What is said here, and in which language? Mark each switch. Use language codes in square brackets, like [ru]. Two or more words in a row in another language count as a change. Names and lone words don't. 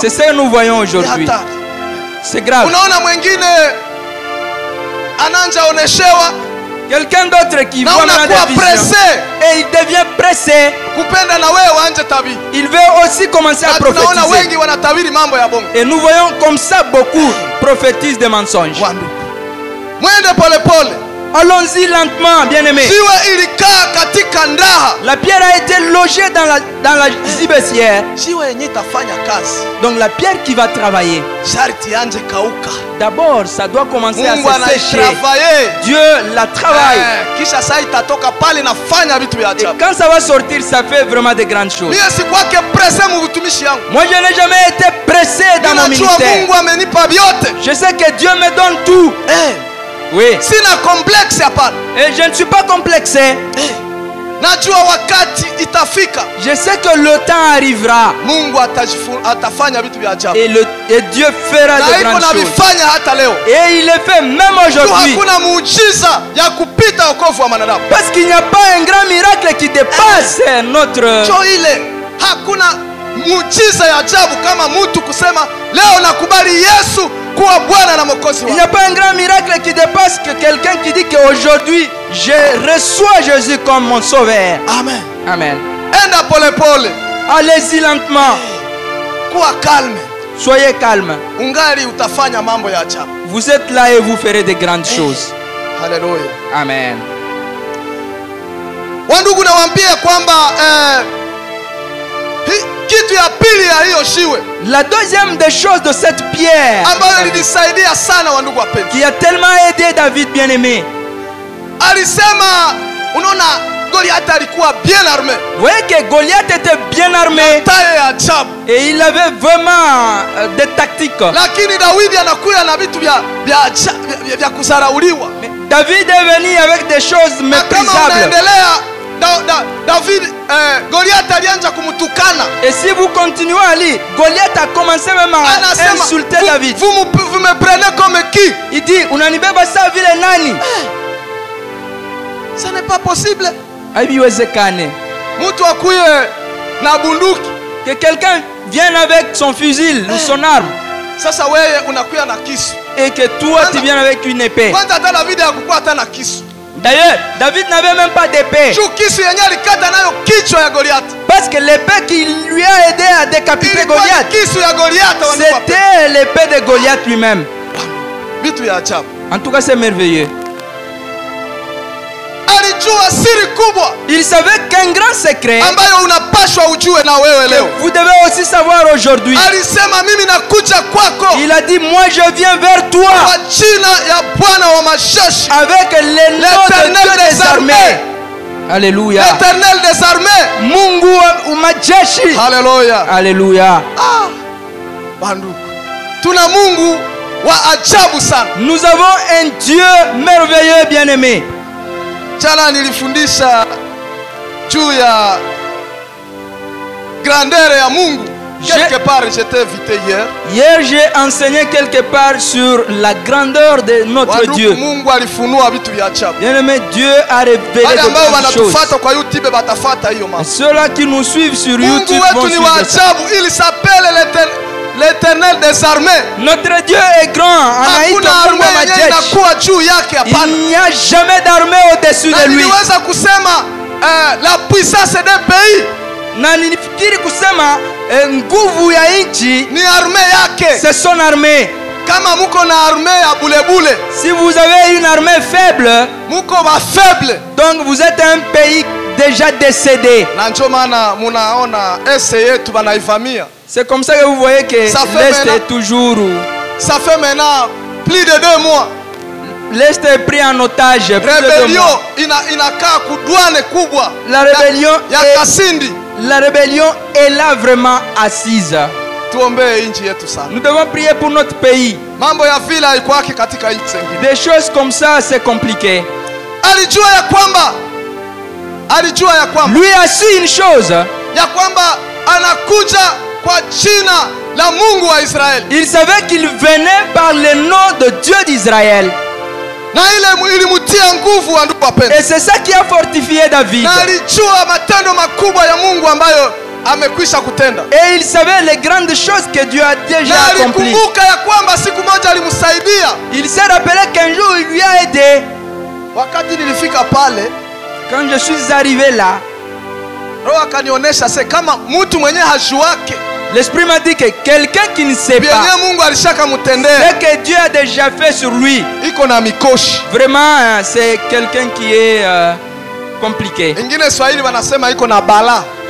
[fr] C'est ce que nous voyons [sw] Ni [fr] aujourd'hui. [sw] hatari. [fr] C'est grave. [sw] Unaona mwingine ananja oneshewa [fr] Quelqu'un d'autre qui [sw] na [fr] voit maintenant [sw] unakuwa [fr] des visions presse et il devient pressé, [sw] kupenda na wewe uanje tabiri. [fr] il veut aussi commencer à [sw] Na tunaona [fr] prophétiser. [sw] wengi wanatabiri mambo ya bongo. [fr] Et nous voyons comme ça beaucoup prophétisent des mensonges. [sw] Wandugu, mwende pole. [fr] Allons-y lentement, bien-aimés. [sw] Jiwe ilikaa katika ndaha. [fr] La pierre a été logée dans la gibecière. [sw] Jiwe yenye itafanya kazi [fr] Donc la pierre qui va travailler, [sw] sharti anje kauka. [fr] d'abord, ça doit commencer à [sw] Mungu [fr] se sécher. [sw] anaitravaye. [fr] Dieu la travaille. [sw] Kisha saa itatoka pale nafanya vitu vya [fr] Et [sw] ajabu. [fr] quand ça va sortir, ça fait vraiment de grandes choses. [sw] Mie sikwake presse mu utumishi yangu. [fr] Moi, je n'ai jamais été pressé dans mon [sw] Ninajua [fr] ministère. [sw] Mungu amenipa vyote. [fr] Je sais que Dieu me donne tout. Oui. [sw] Sina complexe hapana. [fr] Et je ne suis pas complexé. [sw] Najua wakati itafika [fr] Je sais que le temps arrivera. [sw] Mungu atafanya vitu vya ajabu. [fr] Et Dieu fera [sw] Na [fr] de [sw] iko [fr] grandes [sw] na [fr] choses. [sw] vifanya hata leo. [fr] Et il le fait même [sw] Tu [fr] aujourd'hui. [sw] hakuna muujiza ya kupita wokovu wa manadamu. [fr] Parce qu'il n'y a pas un grand miracle qui dépasse notre... [sw] Jo ile hakuna muujiza ya ajabu kama mtu kusema leo nakubali Yesu kuwa Bwana na Mwokozi [fr] Il n'y [sw] wangu. [fr] a pas un grand miracle qui dépasse que quelqu'un qui dit qu'aujourd'hui, je reçois Jésus comme mon sauveur. Amen. Amen. [sw] Enda pole. [fr] Allez-y lentement. [sw] Kuwa calme. [fr] Soyez calme. [sw] Ungali utafanya mambo ya ajabu. [fr] Vous êtes là et vous ferez de grandes choses. [sw] Haleluya. Amen. Wandugu, nawaambia kwamba kitu ya pili ya hiyo shiwe [fr] La deuxième des choses de cette pierre [sw] ambayo ilinisaidia sana wandugu wapenzi, [fr] qui a tellement aidé David bien-aimé. [sw] alisema, unaona Goliath alikuwa [fr] bien armé. Vous voyez que Goliath était bien armé [sw] Taye ya ajabu. [fr] et il avait vraiment des tactiques. [sw] Lakini Daudi anakuja na vitu vya kuzarauliwa. [fr] Mais David est venu avec des choses [sw] Na kama [fr] méprisables. [sw] unaendelea David Goliath alianza kumtukana. [fr] Et si vous continuez à lire, Goliath a commencé même à [sw] Anasema, [fr] insulter David. vous me prenez comme qui? Il dit, [sw] unanibeba saa vile nani? [fr] Ce n'est pas possible. [sw] Haiwezekani. Mtu akuye na bunduki. [fr] Que quelqu'un vienne avec son fusil ou son arme [sw] Sasa wewe unakuya na kisu. [fr] et que toi tu viennes avec une épée. [sw] Kwanza hata David hakukuwa hata na kisu. [fr] D'ailleurs, David n'avait même pas d'épée. [sw] Juu kisu yenyewe alikata nayo kichwa ya Goliath. [fr] Parce que l'épée qui lui a aidé à décapiter [sw] Ilikuwa ni Goliath, kisu ya Goliath wandugu. [fr] c'était l'épée de Goliath lui-même. [sw] Vitu ya ajabu. [fr] En tout cas, c'est merveilleux. [sw] anajua siri kubwa [fr] Il savait qu'un grand secret [sw] ambayo unapashwa ujue na wewe leo. [fr] vous devez aussi savoir aujourd'hui. [sw] Alisema mimi nakuja kwako [fr] Il a dit, moi je viens vers toi [sw] kwa jina ya Bwana wa majeshi, [fr] avec le nom de l'Éternel Dieu des des armées. armées. Alléluia. L'Éternel des armées. [sw] Mungu wa majeshi. Haleluya. [fr] Alléluia. [sw] Banduku, tuna Mungu wa ajabu sana. [fr] Nous avons un Dieu merveilleux, bien-aimé. [sw] Jana nilifundisha juu ya grandeur ya Mungu. [fr] Quelque part, j'étais invité hier. Hier, j'ai enseigné quelque part sur la grandeur de notre Dieu. [sw] Mungu alifunua vitu vya ajabu. [fr] Bien-aimé, Dieu a révélé [sw] Wale ambao [fr] de grandes choses. [sw] wanatufuata kwa YouTube batafata hiyo mambo. [fr] Ceux-là qui nous suivent sur [sw] Mungu [fr] YouTube vont [sw] wetu ni wa [fr] suivre ça. [sw] ajabu, [fr] il s'appelle l'Éternel des armées. Notre Dieu est grand. [sw] Hakuna Anaitwa Mungu wa armée yenye majeshi. inakuwa juu yake, hapana. [fr] Il n'y a jamais d'armée au-dessus [sw] Na [fr] de lui. [sw] niliweza kusema [fr] la puissance des pays [sw] Na nilifikiri kusema nguvu ya nchi ni armée yake. [fr] c'est son armée. [sw] Kama muko na armée ya bulebule, [fr] Si vous avez une armée faible, [sw] muko ba faible. [fr] donc vous êtes un pays déjà décédé. [sw] Na ndio maana munaona ese yetu banaivamia. [fr] C'est comme ça que vous voyez que Ça fait l'Est maintenant- est toujours... Ça fait maintenant plus de 2 mois. L'Est est pris en otage. Plus de 2 Rebellion mois. [sw] inakaa kudwane kubwa [fr] La rébellion [sw] ya [fr] est- Kasindi. La rébellion est là vraiment assise. [sw] Tuombee nchi yetu sana. [fr] Nous devons prier pour notre pays. [sw] Mambo ya vile haikuwaki katika nchi zingine. [fr] Des choses comme ça, c'est compliqué. [sw] Alijua ya kwamba [fr] Lui a su une chose. [sw] ya kwamba anakuja kwa jina la Mungu wa Israeli. [fr] Il savait qu'il venait par le nom de Dieu d'Israël. [sw] Na ile ilimutia nguvu wa ndugu [fr] Et [sw] wapendwa. [fr] c'est ça qui a fortifié David. [sw] Na alijua matendo makubwa ya Mungu ambayo amekwisha kutenda. [fr] Et il savait les grandes choses que Dieu a déjà [sw] Na [fr] accomplies. [sw] alikumbuka ya kwamba siku moja alimsaidia. [fr] Il s'est rappelé qu'un jour il lui a aidé. [sw] Wakati nilifika pale, [fr] Quand je suis arrivé là, [sw] Roho akanionyesha se kama mtu mwenye hajuake [fr] l'Esprit m'a dit que quelqu'un qui ne sait [sw] bienye [fr] pas [sw] Mungu alishaka [fr] ce [sw] mutendea [fr] que Dieu a déjà fait sur lui, [sw] iko na mikoshi. [fr] vraiment c'est quelqu'un qui est compliqué. [sw] Ingine Swahili wanasema iko na bala.